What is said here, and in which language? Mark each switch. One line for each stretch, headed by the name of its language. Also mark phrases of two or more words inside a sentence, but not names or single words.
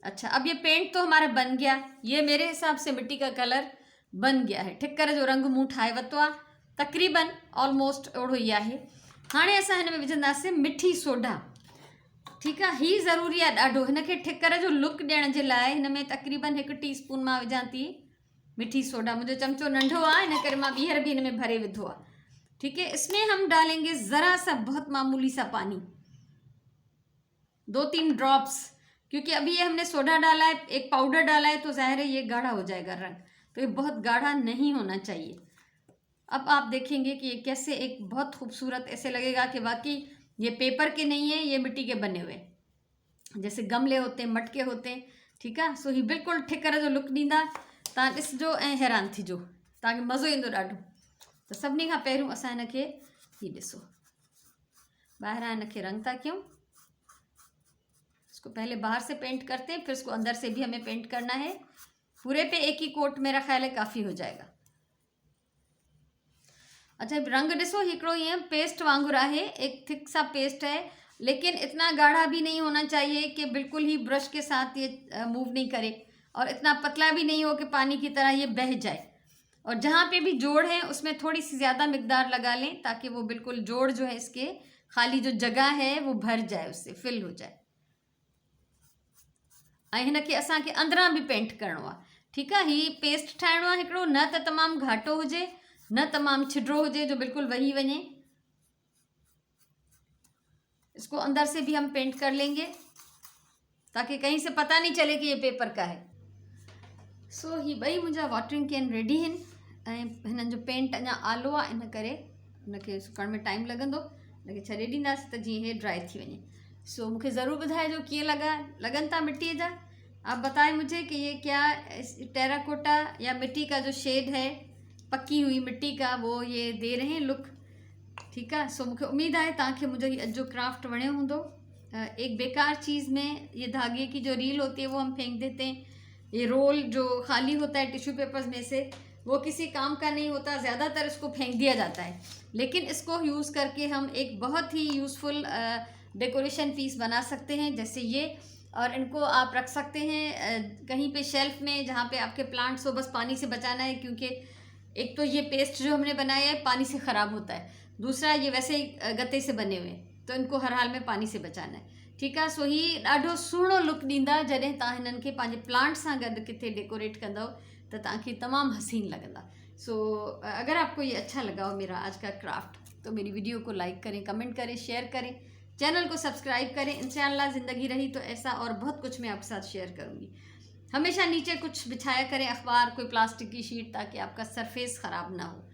Urdu: اچھا، اب یہ پینٹ تو ہمارا بن گیا۔ یہ میرے حساب سے مٹی کا کلر بن گیا ہے.
Sindhi: ठिकर जो रंग मूं ठाहे वरितो आहे, तक़रीबन ऑलमोस्ट ओढ़ो ही आहे। हाणे असां हिन में विझंदासीं मिठी सोडा।
Urdu: ٹھیک ہے,
Sindhi: ही ज़रूरी आहे ॾाढो। हिन खे ठिकर जो लुक ॾियण जे लाइ हिन में तक़रीबन 1 टीस्पून मां विझां थी मिठी सोडा। मुंहिंजो चमचो नंढो आहे, इन करे मां ॿीहर भी हिन में भरे विधो आहे।
Urdu: ٹھیک ہے، اس میں ہم ڈالیں گے ذرا سا بہت معمولی سا پانی، 2-3 ڈراپس، کیونکہ ابھی یہ ہم نے سوڈا ڈالا ہے، ایک پاؤڈر ڈالا ہے، تو ظاہر ہے یہ گاڑھا ہو جائے گا رنگ، تو یہ بہت گاڑھا نہیں ہونا چاہیے. اب آپ دیکھیں گے کہ یہ کیسے ایک بہت خوبصورت، ایسے لگے گا کہ واقعی یہ پیپر کے نہیں ہے، یہ مٹی کے بنے ہوئے، جیسے گملے ہوتے ہیں، مٹکے ہوتے ہیں. ٹھیک ہے,
Sindhi: सो ही बिल्कुल ठिकर जो लुक ॾींदा, तव्हां ॾिसजो ऐं हैरान थीजो, तव्हांखे मज़ो ईंदो ॾाढो। त सभिनी खां पहिरियों असां हिन खे ही ॾिसो, ॿाहिरां हिन खे रंग था कयूं।
Urdu: اس کو پہلے باہر سے پینٹ کرتے ہیں، پھر اس کو اندر سے بھی ہمیں پینٹ کرنا ہے. پورے پے ایک ہی کوٹ میرا خیال ہے کافی ہو جائے گا۔ اچھا,
Sindhi: रंग ॾिसो, हिकिड़ो ईअं पेस्ट वांगुरु आहे,
Urdu: ایک تھک سا پیسٹ ہے، لیکن اتنا گاڑھا بھی نہیں ہونا چاہیے کہ بالکل ہی برش کے ساتھ یہ موو نہیں کرے، اور اتنا پتلا بھی نہیں ہو کہ پانی کی طرح یہ بہہ جائے. اور جہاں پے بھی جوڑ ہے اس میں تھوڑی سی زیادہ مقدار لگا لیں، تاکہ وہ بالکل جوڑ جو ہے اس کے خالی جو جگہ ہے وہ بھر جائے، اس سے فل ہو جائے.
Sindhi: ऐं हिन खे असांखे अंदरां भी पेंट करणो आहे।
Urdu: ٹھیک ہے,
Sindhi: ही पेस्ट ठाहिणो आहे हिकिड़ो, न त तमामु घाटो हुजे, न तमामु छिडरो हुजे जो बिल्कुल वही वञे।
Urdu: اس کو اندر سے بھی ہم پینٹ کر لیں گے، تاکہ کہیں سے پتا نہیں چلے کہ یہ پیپر کا ہے.
Sindhi: सो ही ॿई मुंहिंजा
English: watering can
Sindhi: रेडी आहिनि, ऐं हिननि जो पेंट अञा आलो आहे, इन करे हुनखे सुकण में टाइम लॻंदो। हिनखे छॾे ॾींदासीं त जीअं हे ड्राई थी वञे। सो मूंखे ज़रूर ॿुधाइजो कीअं लगन था मिट्टी जा।
Urdu: آپ بتائیں مجھے کہ یہ کیا ٹیراکوٹا یا مٹی کا جو شیڈ ہے، پکی ہوئی مٹی کا، وہ یہ دے رہے ہیں لک. ٹھیک ہے,
Sindhi: सो मूंखे उम्मीद है तव्हांखे मुंहिंजो अॼु जो क्राफ्ट वणियो हूंदो।
Urdu: ایک بیکار چیز میں یہ دھاگے کی جو ریل ہوتی ہے وہ ہم پھینک دیتے ہیں. یہ رول جو خالی ہوتا ہے
English: tissue papers
Urdu: میں سے، وہ کسی کام کا نہیں ہوتا، زیادہ تر اس کو پھینک دیا جاتا ہے. لیکن اس کو یوز کر کے ہم ایک بہت ہی
English: useful decoration piece
Urdu: بنا سکتے ہیں، جیسے یہ. اور ان کو آپ رکھ سکتے ہیں کہیں پے شیلف میں، جہاں پے آپ کے پلانٹس ہوں، بس پانی سے بچانا ہے، کیونکہ ایک تو یہ پیسٹ جو ہم نے بنایا ہے پانی سے خراب ہوتا ہے، دوسرا یہ ویسے ہی گتے سے بنے ہوئے ہیں، تو ان کو ہر حال میں پانی سے بچانا ہے.
Sindhi: ठीक है, सो ही ॾाढो सुहिणो लुक ॾींदा जॾहिं तव्हां हिननि खे पंहिंजे प्लांट सां गॾु किथे डेकोरेट कंदव, त तव्हांखे तमामु हसीन लॻंदा।
Urdu: سو اگر آپ کو یہ اچھا لگا ہو میرا آج کا کرافٹ، تو میری ویڈیو کو لائک کریں، کمنٹ کریں، شیئر کریں، چینل کو سبسکرائب کریں. ان شاء اللہ زندگی رہی تو ایسا اور بہت کچھ میں آپ کے ساتھ شیئر کروں گی. ہمیشہ نیچے کچھ بچھایا کریں، اخبار، کوئی پلاسٹک کی شیٹ، تاکہ آپ کا سرفیس خراب نہ ہو.